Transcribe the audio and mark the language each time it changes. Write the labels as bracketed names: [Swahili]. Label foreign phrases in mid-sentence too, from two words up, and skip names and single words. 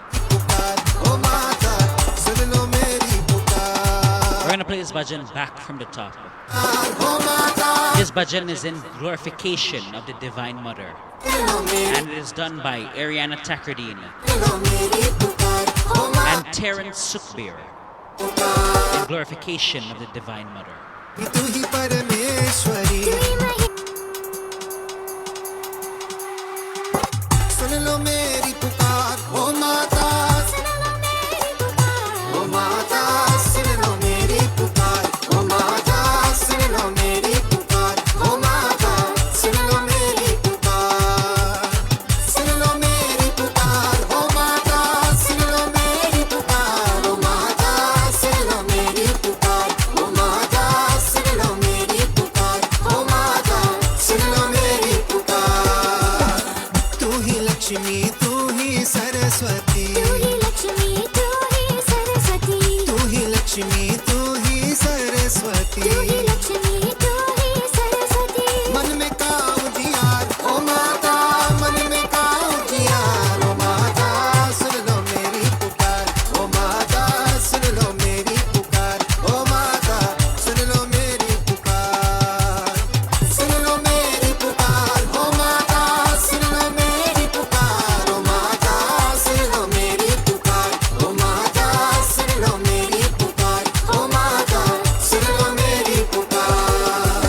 [English] We're gonna play this bhajan back from the top. This bhajan is in glorification of the Divine Mother, and it is done by Ariana Tackerdine and Terence Sukbir. glorification of the Divine Mother. [Hindi] तू ही परमेश्वरी सुन लो मेरी पुकार ओ माता ओ माता सुन लो मेरी पुकार ओ माता सुन लो मेरी पुकार ओ माता सुन लो मेरी पुकार सुन लो मेरी पुकार ओ माता सुन लो मेरी पुकार ओ माता सुन लो मेरी पुकार ओ माता सुन लो मेरी पुकार ओ माता सुन लो मेरी पुकार तू ही लक्ष्मी तू ही सरस्वती तू ही लक्ष्मी तू ही सरस्वती तू ही लक्ष्मी तू ही सरस्वती तू ही लक्ष्मी तू ही सरस्वती मन में का उजियार ओ माता मन में का उजियार ओ माता सुन लो मेरी पुकार ओ माता सुन लो मेरी पुकार ओ माता सुन लो मेरी पुकार सुन लो मेरी पुकार ओ माता सुन लो मेरी पुकार ओ माता सुन लो मेरी पुकार ओ माता सुन लो मेरी पुकार ओ माता सुन लो मेरी पुकार